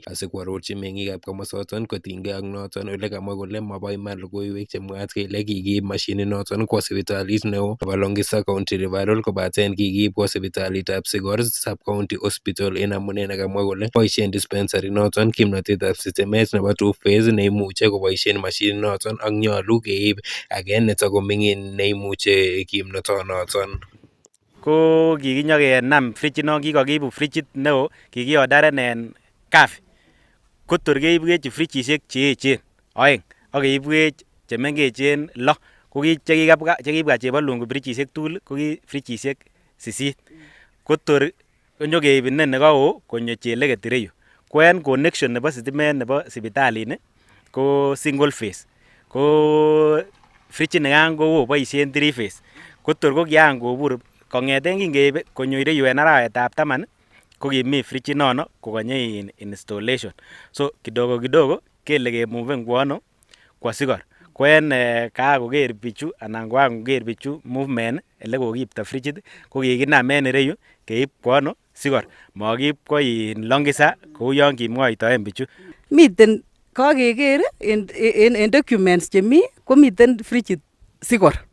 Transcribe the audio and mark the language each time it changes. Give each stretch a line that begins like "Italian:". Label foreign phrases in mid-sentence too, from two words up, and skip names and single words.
Kalenjin: asikwarorchi meng'ikab komosoton kotinygei ak noton ole kamwa kole mobo iman logoiwek chemwaat kele kikiib mashinit noton kwo sipitalit neo nebo Longisa County Referral kobaten kikiib kwo sipitalitab Sigor sub-county hospital en amune nekamwa kole boisien dispensary noton kimnotetab sitimet nebo two-phase neimuche koboisien mashinit noton ak nyolu keib age netakoming'in neimuche kimnotonoton. Ko kikinyokenam fridge non kikokiibu fridgit neo kikiorderen en cafe kotor keibwech fridgisiek cheechen oeng ak keibwech chemengechen 6 ko chekibwa Chebalungu fridgisiek tugul ko ki fridgisiek 8 kotor konyokeib ineni kao konyo Cheleget ireyu ko en connection nebo sitimet nebo sipitalini ko
English: single phase
Kalenjin: ko fridge nikan ko boisien 3 phase kotor ko kian kobur kong'eten kingeib konyo ireyu en arawetab 10 ko kimi fridge nono kokonye installation so
Swahili: kidogo kidogo
Kalenjin: kele kemuven kwono kwa Sigor ko en kakoker bichu anan koker bichu movement ele kokiipto fridgit ko kikinam en ireyu keib kwono Sigor mokiib ko Longisa kou yon kimwoitoen bichu. Miten kakeker en documents chemi komiten fridgit Sigor.